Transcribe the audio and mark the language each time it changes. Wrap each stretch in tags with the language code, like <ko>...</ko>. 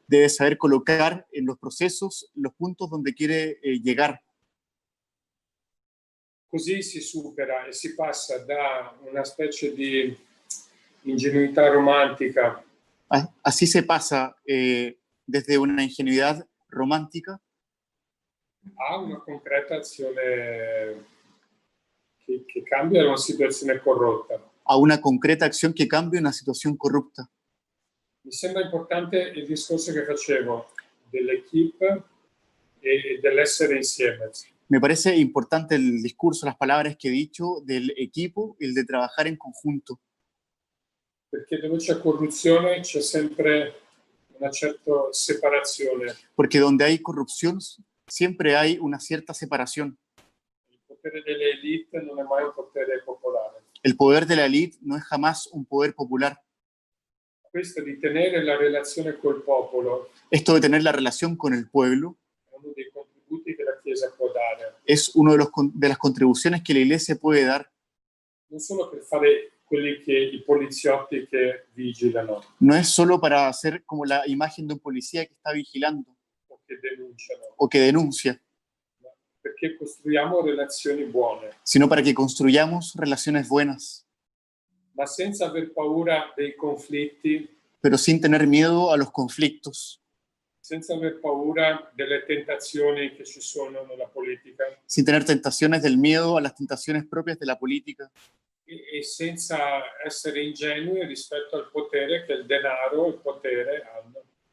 <es>debe saber colocar en los procesos los puntos donde quiere llegar.</es> <it>Così si supera e si passa da una specie di ingenuità romantica</it> <es>Así se pasa desde una ingenuidad romántica</es> <it>a una concreta azione che cambia una situazione corrotta.</it> <es>a una concreta acción que cambie una situación corrupta.</es> <it>Mi sembra importante il discorso che facevo dell'equipe e dell'essere insieme,</it> <es>Me parece importante el discurso, las palabras que he dicho del equipo, el de trabajar en conjunto.</es> <it>perché dove c'è corruzione c'è sempre una certa separazione.</it> <es>Porque donde hay corrupción siempre hay una cierta separación.</es> <it>Il potere delle elite non è mai un potere popolare.</it> <es>El poder de la élite no es jamás un poder popular.</es> <it>Questo di tenere la relazione col popolo</it> <es>Esto de tener la relación con el pueblo</es> <it>è uno dei contributi che la Chiesa può dare,</it> <es>es una de las contribuciones que la Iglesia puede dar,</es> <it>non solo per fare i poliziotti che vigilano</it> <es>no es solo para hacer como la imagen de un policía que está vigilando</es> <it>o che denunciano,</it> <es>o que denuncia,</es> <it>perché costruiamo relazioni buone,</it> <es>sino para que construyamos relaciones buenas,</es> <it>ma senza aver paura dei conflitti,</it> <es>pero sin tener miedo a los conflictos,</es> <it>senza aver paura delle tentazioni che ci sono nella politica</it> <es>sin tener tentaciones del miedo a las tentaciones propias de la política</es> <it>e senza essere ingenui rispetto al potere che il denaro e il potere hanno.</it>